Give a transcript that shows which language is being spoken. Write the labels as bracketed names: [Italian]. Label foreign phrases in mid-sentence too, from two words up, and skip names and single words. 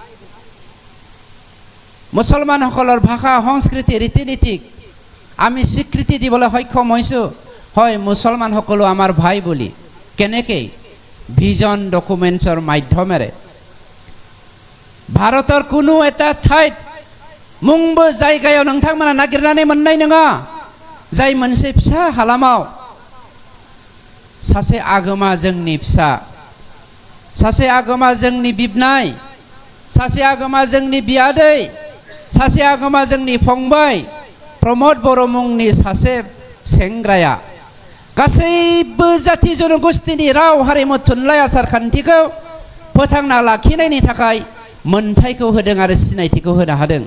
[Assamese] মুছলমানসকলৰ ভাষা সংস্কৃতি ৰীতি নীতিক আমি স্বীকৃতি দিবলৈ সক্ষম হৈছোঁ, হয় মুছলমানসকলো আমাৰ ভাই বুলি। কেনেকৈ? [English] vision documents [Assamese] মাধ্যমেৰে। ভাৰতৰ কোনো এটা ঠাইত [Bodo] मुंबो जायगायाव नोंथांमोना नागिरनानै मोननाय नङा जाय मोनसे फिसा हालामाव सासे आगोमा जोंनि फिसा, सासे आगोमा जोंनि बिबनाय, सासे आगोमा जोंनि बियादै, सासे आगोमा जोंनि फंबाय प्रमद बर' मुंनि सासे सेंग्राया गासैबो जाति जनगोष्ठीनि राव हारिमु थुनलाइ आसार खान्थिखौ फोथांना लाखिनायनि थाखाय मोनथायखौ होदों आरो सिनायथिखौ होनो हादों।